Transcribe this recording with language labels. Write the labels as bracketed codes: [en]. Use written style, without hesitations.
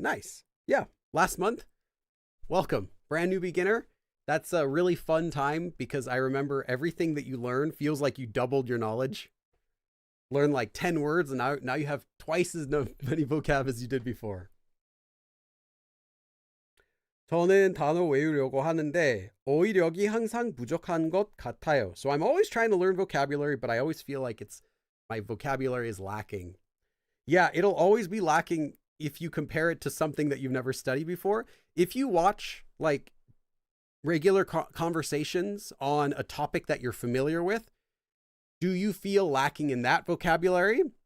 [en] Nice. Yeah, last month. Welcome. Brand new beginner. That's a really fun time because I remember everything that you learn feels like you doubled your knowledge. Learn like 10 words and now you have twice as many vocab as you did before. [ko] 저는 단어 외우려고 하는데 어휘력이 항상 부족한 것 같아요. [en] So I'm always trying to learn vocabulary, but I always feel like my vocabulary is lacking. Yeah, it'll always be lacking if you compare it to something that you've never studied before. If you watch like regular conversations on a topic that you're familiar with, do you feel lacking in that vocabulary?